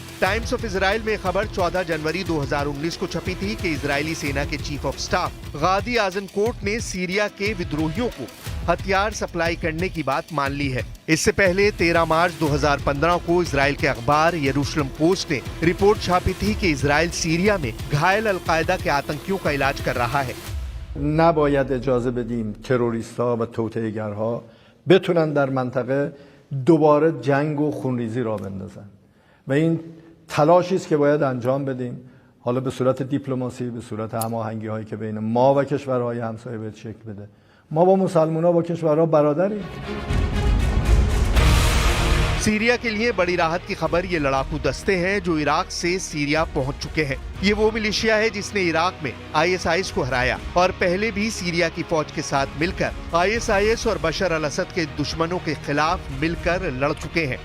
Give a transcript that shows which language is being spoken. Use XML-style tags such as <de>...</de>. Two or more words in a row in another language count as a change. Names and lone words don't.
<hi>टाइम्स ऑफ इजराइल में खबर 14 जनवरी 2019 को छपी थी कि इजरायली सेना के</hi> <en>chief of staff</en> <hi>गादी आजनकोट ने सीरिया के विद्रोहियों को हथियार सप्लाई करने की बात मान ली है। इससे पहले 13 मार्च 2015 को इजराइल के अखबार यरूशलेम पोस्ट ने रिपोर्ट छापी थी कि इजराइल सीरिया में घायल अलकायदा के आतंकियों का इलाज कर रहा है।</hi> <fa>نباید اجازه بدیم تروریست‌ها و توطئه‌گرها بتونن در منطقه دوباره جنگ و خونریزی را بندازن و این تلاشی است که باید انجام بدیم، حالا به صورت دیپلماسی، به صورت هماهنگی‌هایی که بین ما و کشورهای همسایه باید شکل بده. ما با مسلمان‌ها با کشورها برادریم.</fa> <hi>सीरिया के लिए बड़ी राहत की खबर ये लड़ाकू दस्ते हैं जो इराक से सीरिया पहुंच चुके हैं। ये वो मिलिशिया है जिसने इराक में ISIS को हराया और पहले भी सीरिया की फौज के साथ मिलकर ISIS और बशर अल असद के दुश्मनों के खिलाफ मिलकर लड़ चुके हैं।</hi>